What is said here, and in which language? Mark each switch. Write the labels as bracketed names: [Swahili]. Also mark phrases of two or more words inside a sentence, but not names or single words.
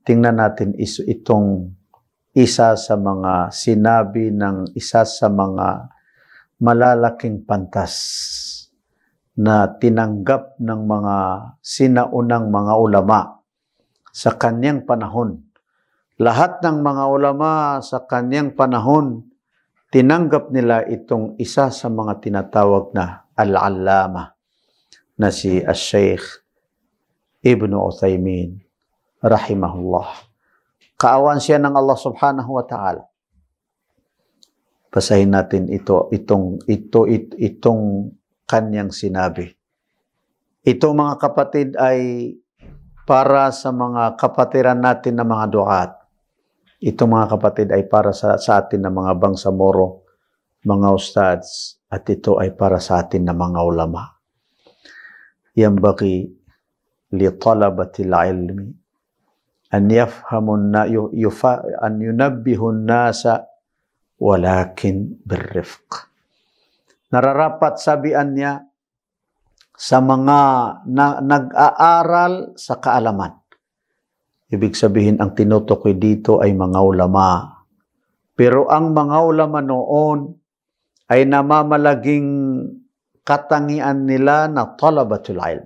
[Filipino] Tingnan natin itong isa sa mga sinabi ng isa sa mga malalaking pantas na tinanggap ng mga sinaunang mga ulama sa kanyang panahon. Lahat ng mga ulama sa kanyang panahon, tinanggap nila itong isa sa mga tinatawag na al-allama na si Al-Sheikh Ibn Uthaymin rahimahullah. Kaawan siya ng Allah [Arabic] سبحانه وتعالى. [Filipino] Basahin natin itong kanyang sinabi. Ito mga kapatid ay para sa mga kapatiran natin na mga duat. Ito mga kapatid ay para sa atin na mga bangsamoro, mga ustads, at ito ay para sa atin na mga ulama. [Arabic] ينبغي لطلبة العلم أن يفهموا أن ينبهوا الناس ولكن بالرفق. [Filipino] Nararapat sabihan niya sa mga nag-aaral sa kaalaman. Ibig sabihin, ang tinutukoy dito ay mga ulama. Pero ang mga ulama noon ay namamalaging katangian nila na [Arabic] طلبة العلم.